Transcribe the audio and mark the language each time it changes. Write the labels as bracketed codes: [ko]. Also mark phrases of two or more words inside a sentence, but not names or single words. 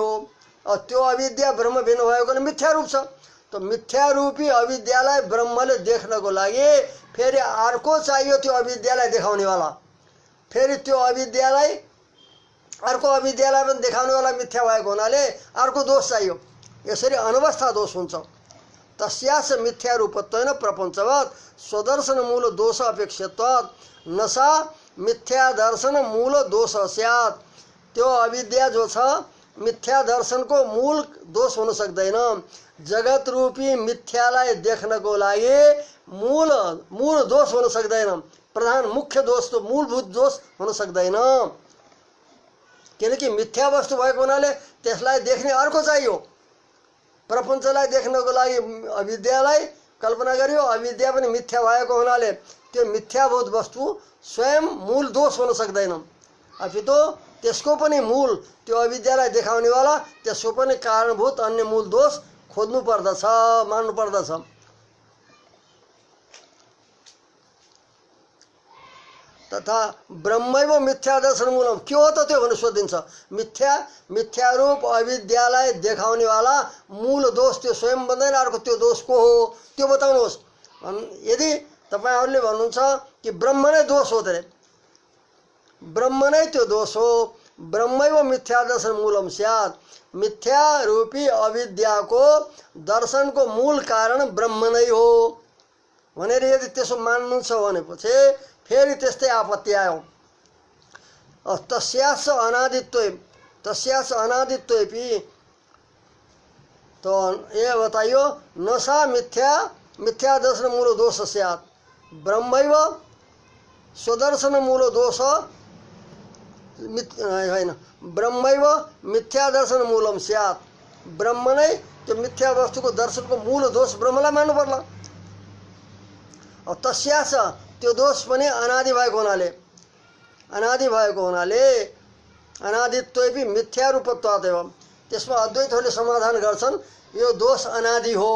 [ne] त्यो अविद्या ब्रह्म भिन्न भएको मिथ्या रूप छ। तो मिथ्या रूपी अविद्यालाई ब्रह्मले देख्नको लागि फेरि अर्को चाहियो त्यो अविद्यालाई देखाउनेवाला। फेरि त्यो अविद्यालाई अर्को अविद्यालाई पनि देखाउनेवाला मिथ्या भएको हुनाले अर्को दोष चाहियो। यसरी अनवस्था दोष हुन्छ। [sa] तस्यास मिथ्या रूपत्वेन प्रपञ्चवत् स्वदर्शन मूल दोष अपेक्षत्वात् नसा मिथ्या दर्शन मूल दोष स्यात्, [ne] त्यो अविद्या जो छ मिथ्या दर्शनको मूल दोष हुन सक्दैन। जगत रूपी मिथ्यालाई देख्नको लागि मूल मूल दोष हुन सक्दैन। प्रधान मुख्य दोष त मूलभूत दोष हुन सक्दैन। किनकि मिथ्या वस्तु भएको हुनाले त्यसलाई देख्ने अर्को चाहियो। प्रपञ्चलाई देख्नको लागि अविद्यालाई कल्पना गरियो। अविद्या पनि मिथ्या भएको हुनाले त्यो मिथ्याभूत वस्तु स्वयं मूल दोष हुन सक्दैन। अपितु त्यसको पनि मूल त्यो अविद्यालाई देखाउनेवाला त्यसको पनि कारणभूत अन्य मूल दोष खोज्नु पर्दछ, मान्नु पर्दछ। [sa] तथा ब्रह्मैव मिथ्या दर्शन मूलम, [ne] के हो त त्यो भनेर सोधिन्छ। मिथ्या रूप अविद्यालाई देखाउनेवाला मूल दोष त्यो स्वयं बन्दैन, अर्को त्यो दोष को हो त्यो बताउनुहोस्। यदि तपाईहरूले भन्नुहुन्छ कि ब्रह्म नै दोष हो, त ब्रह्म नै त्यो दोष हो। [sa] ब्रह्मैव मिथ्या दर्शन मूलम स्यात्, [ne] मिथ्या रूपी अविद्याको दर्शनको मूल कारण ब्रह्म नै हो भनेर यदि त्यसो मान्नुहुन्छ भनेपछि फेरि त्यस्तै आपत्ति आयो। [sa] तस्यास अनादित्वपि [ne] तो ये बताइयो [sa] नशा मिथ्या दर्शन मूल दोष स्यात्, [ne] ब्रह्मैव स्वदर्शन मूल दोष होइन, [sa] ब्रह्मैव मिथ्या दर्शन मूलम स्यात्, [ne] ब्रह्म नै त्यो मिथ्या वस्तुको दर्शनको मूल दोष ब्रह्मलाई मान्नु पर्ला। तस्यास त्यो दोष पनि अनादि भएको हुनाले [sa] अनादित्वपि मिथ्या रूपत्वात् एवं, [ne] त्यसमा अद्वैतहरूले समाधान गर्छन् यो दोष अनादि हो।